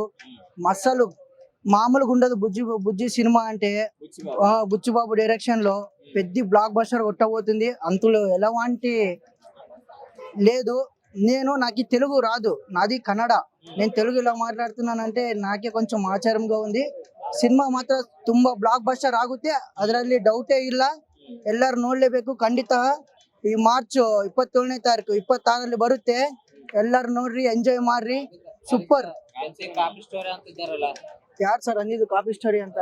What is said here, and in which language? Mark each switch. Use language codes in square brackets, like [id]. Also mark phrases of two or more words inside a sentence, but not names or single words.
[te] అసలు మామూలుగా ఉండదు బుజ్జి సినిమా అంటే. బుచ్చిబాబు డైరెక్షన్ లో పెద్ద బ్లాక్ బస్టర్ కొట్టబోతుంది. అంతులో ఎలాంటి లేదు. నాకు తెలుగు రాదు, నాది కన్నడ. నేను తెలుగు ఇలా మాట్లాడుతున్నానంటే నాకే కొంచెం ಆಚಾರಂగా ఉంది. [kn] ಸಿನಿಮಾ ಮಾತ್ರ ತುಂಬಾ ಬ್ಲಾಕ್ ಬಸ್ಟರ್ ಆಗುತ್ತೆ, ಅದರಲ್ಲಿ ಡೌಟೇ ಇಲ್ಲ. ಎಲ್ಲರೂ ನೋಡಲೇಬೇಕು ಖಂಡಿತ. ಈ ಮಾರ್ಚ್ 27ನೇ ತಾರೀಕು 26ರಲ್ಲಿ ಬರುತ್ತೆ. ಎಲ್ಲರೂ ನೋಡ್ರಿ, ಎಂಜಾಯ್ ಮಾಡ್ರಿ. ಸೂಪರ್. ಯಾರು ಸರ್ ಅಂದಿದ್ದು [en] copy story [kn] ಅಂತ?